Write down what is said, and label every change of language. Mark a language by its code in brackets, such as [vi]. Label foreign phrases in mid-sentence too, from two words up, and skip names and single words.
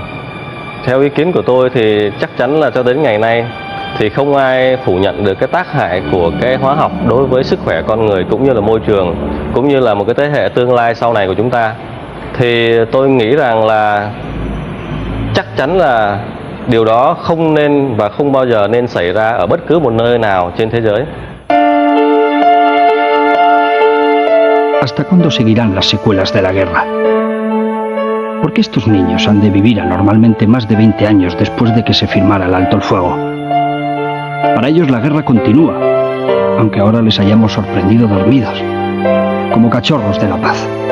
[vi] Theo ý kiến của tôi thì chắc chắn là cho đến ngày nay thì không ai phủ nhận được cái tác hại của cái hóa học đối với sức khỏe con người cũng như là môi trường, cũng như là một cái thế hệ tương lai sau này của chúng ta. Thì tôi nghĩ rằng là chắc chắn là điều đó không nên và không bao giờ nên xảy ra ở bất cứ một nơi nào trên thế giới. [es] ¿Hasta cuándo seguirán las secuelas de la guerra? ¿Por qué estos niños han de vivir anormalmente más de 20 años después de que se firmara el alto el fuego? Para ellos la guerra continúa, aunque ahora les hayamos sorprendido dormidos, como cachorros de la paz.